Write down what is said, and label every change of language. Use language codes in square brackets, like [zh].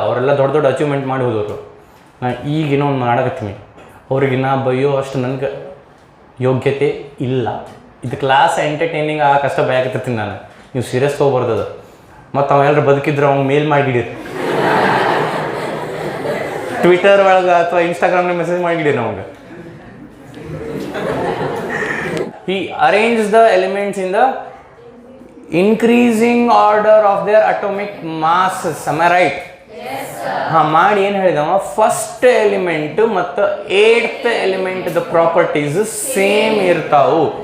[kn] ಅವರೆಲ್ಲ ದೊಡ್ಡ ಅಚೀವ್ಮೆಂಟ್ ಮಾಡಿ ಹೋದವರು. ನಾನು ಈಗಿನೋ ಒಂದು ಮಾಡಕತ್ತೀನಿ, ಅವ್ರಿಗೆ ನಾ ಬೈಯೋ ಅಷ್ಟು ನನಗೆ ಯೋಗ್ಯತೆ ಇಲ್ಲ. ಇದು ಕ್ಲಾಸ್ ಎಂಟರ್ಟೈನಿಂಗ್ ಕಷ್ಟ ಭಯ ಆಗತ್ತಿರ್ತೀನಿ ನಾನು, ನೀವು ಸೀರಿಯಸ್ ತೊಗೊಬಾರ್ದದು. ಮತ್ತು ಅವೆಲ್ಲರೂ ಬದುಕಿದ್ರೆ ಅವ್ನು ಮೇಲ್ ಮಾಡಿಡಿರಿ, ಟ್ವಿಟರ್ ಒಳಗೆ ಅಥವಾ ಇನ್ಸ್ಟಾಗ್ರಾಮ್ನಾಗ ಮೆಸೇಜ್ ಮಾಡಿಡಿ ನಮಗೆ. [en] He arranged the elements in the increasing order of their atomic masses. Am I right? Yes, sir. [kn] ಹಾಂ, ಮಾಡಿ ಏನು ಹೇಳಿದವ, ಫಸ್ಟ್ ಎಲಿಮೆಂಟ್ ಮತ್ತು 8th element the properties same ಇರ್ತಾವು.